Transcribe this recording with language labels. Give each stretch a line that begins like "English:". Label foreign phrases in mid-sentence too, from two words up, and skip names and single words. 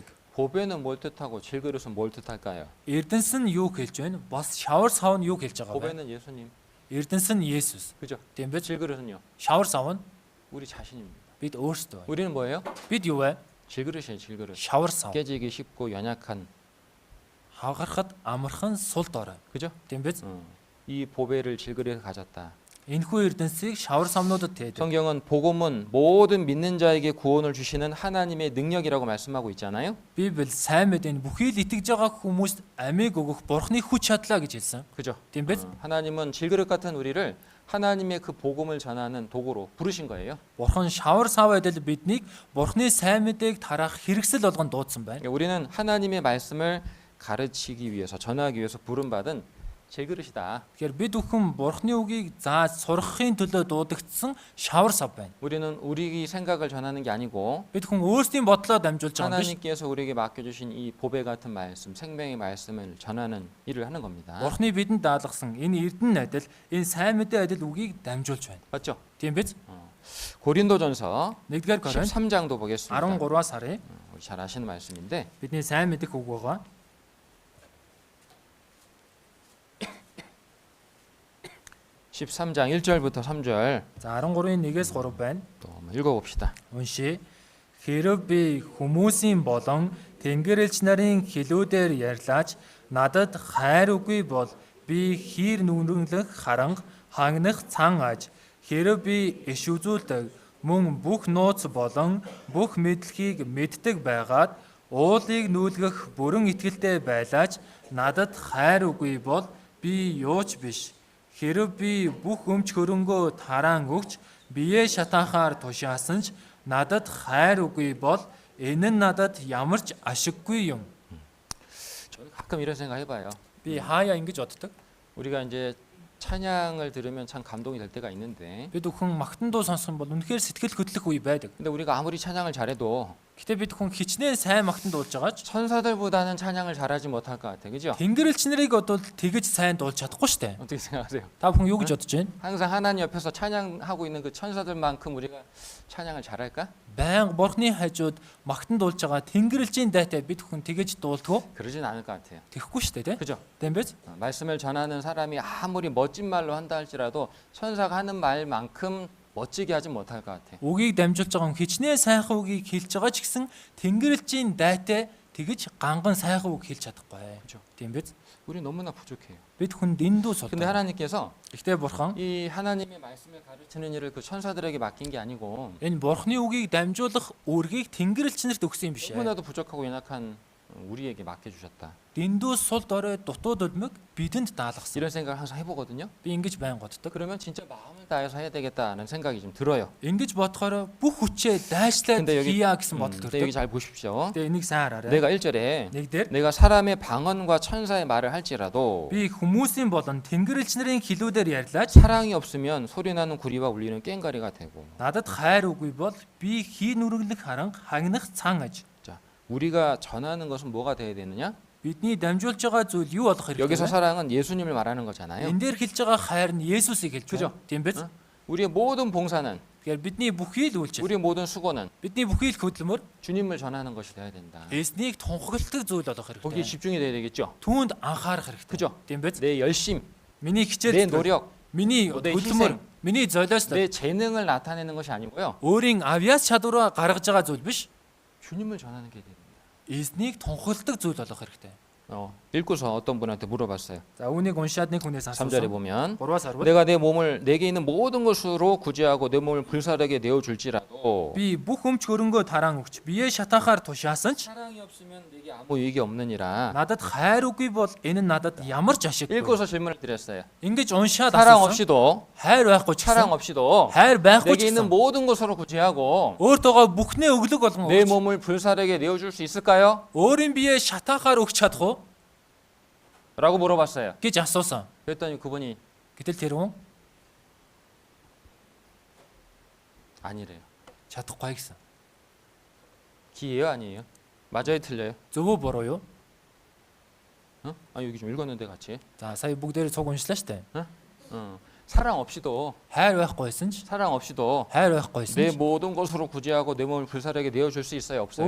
Korean: 보배는 뭘 뜻하고 질그릇은 뭘 뜻할까요?
Mongolian: Эрдэнс нь юу хэлж байна? Бас шавар сав нь юу хэлж байгаа вэ?
Korean: 보배는 예수님.
Mongolian: Эрдэнс нь Есүс.
Korean: 그죠?
Mongolian: Тийм биз?
Korean: 질그릇은요.
Mongolian: Шавар сав нь
Korean: 우리 자신입니다.
Mongolian: бид өөрсдөө.
Korean: 우리는 뭐예요?
Mongolian: Бид юу вэ?
Korean: 질그릇이에요, 질그릇.
Mongolian: Шавар сав.
Korean: 깨지기 쉽고 연약한.
Mongolian: Хагарахад амархан сул дорой.
Korean: 그죠?
Mongolian: Тийм биз?
Korean: 이 보배를 질그릇에 가졌다.
Mongolian: Энэхүү эрдэнсийг шавар самнуудад тээдэг.
Korean: 성경은 복음은 모든 믿는 자에게 구원을 주시는 하나님의 능력이라고 말씀하고 있잖아요.
Mongolian: Библи сайн мэдэн бүхий л итгэж байгаа хүмүүст амийг өгөх Бурхны хүч чадлаа гэж хэлсэн.
Korean: 그죠?
Mongolian: Тийм биз?
Korean: 하나님은 질그릇 같은 우리를 하나님의 그 복음을 전하는 도구로 부르신 거예요.
Mongolian: Бурхан шавар сав адил биднийг Бурхны сайн мэдээг тарах хэрэгсэл болгон дуудсан байна.
Korean: 그러니까 우리는 하나님의 말씀을 가르치기 위해서 전하기 위해서 부름받은 질그릇이다.
Mongolian: Тэгэхээр бид бүхэн Бурхны үгийг зааж сургахын төлөө дуудагдсан шавар сав байна.
Korean: 우리는 우리 생각을 전하는 게 아니고
Mongolian: Бид хүн өөрсдийн бодлоо дамжуулж байгаа юм биш.
Korean: 하나님께서 우리에게 맡겨주신 이 보배 같은 말씀, 생명의 말씀을 전하는 일을 하는 겁니다.
Mongolian: Бурхны бидэнд даалгасан энэ эрдэнэ адил, энэ сайн мэдээ адил үгийг дамжуулж байна.
Korean: 맞죠?
Mongolian: Тийм биз?
Korean: 고린도전서
Mongolian: 1-р Коринт
Korean: 13장도 보겠습니다.
Mongolian: 13-аас харъя.
Korean: 우리 잘 아시는 말씀인데
Mongolian: Бидний сайн мэдэх үг байгаа.
Korean: 13장 1절부터 3절
Mongolian: За 13-ийн 1-ээс 3 байна.
Korean: 또 한번 읽어봅시다.
Mongolian: Уншия. Хэрв би хүмүүсийн болон Тэнгэрлэгч нарын хэлүүдээр ярьлаач надад хайр үгүй бол би хийр нүрэнлэх харанг хагнах цан аж хэрв би иш үзүүлдэг мөн бүх нууц болон бүх мэдлэгийг мэддэг байгаад уулыг нүүлгэх бүрэн итгэлтэй байлаач надад хайр үгүй бол би юуч биш. Хэрв би бүх өмч хөрөнгөө тараан өгч биеэ шатаахаар тушаасан ч надад хайр үгүй бол энэ нь надад ямар ч ашиггүй юм.
Korean: 저는 가끔 이런 생각 해봐요.
Mongolian: Би хаяа ингэж боддог.
Korean: 우리가 이제 찬양을 들으면 참 감동이 될 때가 있는데
Mongolian: Бид бүхэн магтан дуу сонсох юм бол үнэхээр сэтгэл хөдлөх үе байдаг.
Korean: 근데 우리가 아무리 찬양을 잘해도
Mongolian: Гэтэ бид хүн хичнээн сайн магтан дуулж байгаач
Korean: 천사들보다는 찬양을 잘하지 못할 것 같아. 그죠?
Mongolian: Тэнгэрлэгч нарыг одоо тэгэж сайн дуулж чадахгүй штэ.
Korean: 어떻게 생각하세요?
Mongolian: Та бүхэн юу гэж бодож байна?
Korean: 항상 하나님 옆에서 찬양하고 있는 그 천사들만큼 우리가 찬양을 잘할까?
Mongolian: Баян бурхны хажууд магтан дуулж байгаа Тэнгэрлэгчийн дайтай бид хүн тэгэж дуулдгоо
Korean: 그러진 않을 것 같아요.
Mongolian: тэхгүй штэ тий.
Korean: 그죠?
Mongolian: Тэмбэз?
Korean: 말씀을 전하는 사람이 아무리 멋진 말로 한다 할지라도 천사가 하는 말만큼 멋지게 하진 못할 것 같아.
Mongolian: Үгийг дамжуулж байгаа хүн хичнээн сайхан үгийг хэлж байгаа ч гэсэн Тэнгэрлэгчийн дайтай тэгэж ганган сайхан үг хэлж чадахгүй.
Korean: 그죠?
Mongolian: Тэмбэз?
Korean: 우리 너무나 부족해요.
Mongolian: Бид хүн дэндүү
Korean: 근데
Mongolian: сул.
Korean: 하나님께서
Mongolian: Гэхдээ бурхан
Korean: 이 하나님의 말씀을 가르치는 일을 그 천사들에게 맡긴 게 아니고
Mongolian: энэ бурхны үгийг дамжуулах үүргийг Тэнгэрлэгч нарт өгсөн юм биш ээ.
Korean: 너무나도 부족하고 연약한 우리에게 맡겨주셨다.
Mongolian: Дэндүү сул дорой дутууд үлмэг бидэнд даалгасан.
Korean: 이런 생각을 항상 해보거든요.
Mongolian: Би ингэж байн годдог.
Korean: 그러면 진짜 마음을 다해서 해야 되겠다는 생각이 좀 들어요.
Mongolian: Ингэж бодохоор бүх хүчээ дайшлаад
Korean: 근데 여기
Mongolian: хийя гэсэн бодол
Korean: 근데 여기
Mongolian: төрдөг.
Korean: 잘 보십시오.
Mongolian: Тэгээ энийг сайн хараарай.
Korean: 내가 1절에
Mongolian: Нэг дээр
Korean: 내가 사람의 방언과 천사의 말을 할지라도
Mongolian: би хүмүүсийн болон Тэнгэрлэгч нарын хэлүүдээр ярьлаач
Korean: 사랑이 없으면 소리나는 구리와 울리는 꽹과리가 되고.
Mongolian: надад хайр үгүй бол би хий нүрэглэх харанг хагнах цан аж.
Korean: 자, 우리가 전하는 것은 뭐가 돼야 되느냐?
Mongolian: Бидний дамжуулж байгаа зүйл юу болох
Korean: 여기서
Mongolian: хэрэгтэй вэ?
Korean: 사랑은 예수님을 말하는 거잖아요.
Mongolian: Энэ дээр хэлж байгаа хайр нь Есүсийг хэлж
Korean: 그죠?
Mongolian: байна. Тийм биз?
Korean: 응? 우리의 모든 봉사는
Mongolian: Тэгэхээр бидний бүхий л үйлчлэл,
Korean: 우리의 모든 수고는
Mongolian: бидний бүхий л хөдөлмөр
Korean: 주님을 전하는 것이 돼야 된다.
Mongolian: эзнийг тунхагладаг зүйл болох
Korean: 거기에
Mongolian: хэрэгтэй.
Korean: 집중이 돼야 되겠죠.
Mongolian: Түүнд анхаарах хэрэгтэй.
Korean: 그죠?
Mongolian: Тийм биз?
Korean: 내 열심,
Mongolian: Миний
Korean: 내
Mongolian: хичээл,
Korean: 노력,
Mongolian: миний
Korean: 내
Mongolian: хөдөлмөр,
Korean: 희생,
Mongolian: миний золиослол
Korean: 내 재능을 나타내는 것이 아니고요.
Mongolian: өөрийн авьяас чадвараа гаргаж байгаа зүйл биш.
Korean: 주님을 전하는 게 됩니다.
Mongolian: Эзнийг тунхагладаг зүйл болох хэрэгтэй.
Korean: 읽고서 어떤 분한테 물어봤어요.
Mongolian: За үүнийг уншаад нэг хүнээс
Korean: 3절에
Mongolian: асуусан.
Korean: 보면
Mongolian: 3-аас 10.
Korean: 내가 내 몸을 내게 있는 모든 것으로 구제하고 내 몸을 불사르게 내어 줄지라도
Mongolian: Би бүх өмч хөрөнгөө тараан өгч биеэ шатаахаар тушаасан ч
Korean: 사랑이 없으면 내게 아무 의익이 없느니라.
Mongolian: надад хайр үгүй бол энэ нь надад ямар ч ашиггүй.
Korean: 읽고서 질문을 드렸어요.
Mongolian: Ингэж уншаад
Korean: 사랑
Mongolian: асуусан.
Korean: 없이도
Mongolian: хайр байхгүй ч
Korean: 사랑
Mongolian: гэсэн
Korean: 없이도
Mongolian: хайр байхгүй
Korean: 내게
Mongolian: ч
Korean: 있는
Mongolian: гэсэн
Korean: 모든 것으로 구제하고
Mongolian: өөртөөгөө бүхнээ өглөг болгон
Korean: 내
Mongolian: өгч
Korean: 몸을 불사르게 내어 줄 수 있을까요?
Mongolian: өөрийн биеэ шатаахаар өгч чадах уу
Korean: 라고 물어봤어요.
Mongolian: гэж асуусан.
Korean: 그랬더니 그분이
Mongolian: Гэтэл тэр хүн
Korean: 아니래요.
Mongolian: чадахгүй гэсэн.
Korean: 기예요, 아니에요? 맞아요, 틀려요?
Mongolian: Зөв үү буруу юу?
Korean: 아, 여기 좀 읽었는데 같이.
Mongolian: За сая бүгдээр цуг уншлаа штэ.
Korean: 사랑 없이도
Mongolian: хайр байхгүй байсан ч
Korean: 사랑 없이도
Mongolian: хайр байхгүй байсан
Korean: 내
Mongolian: ч
Korean: 모든 것으로 구제하고 내 몸을 불사르게 내어 줄 수 있어요, 없어요?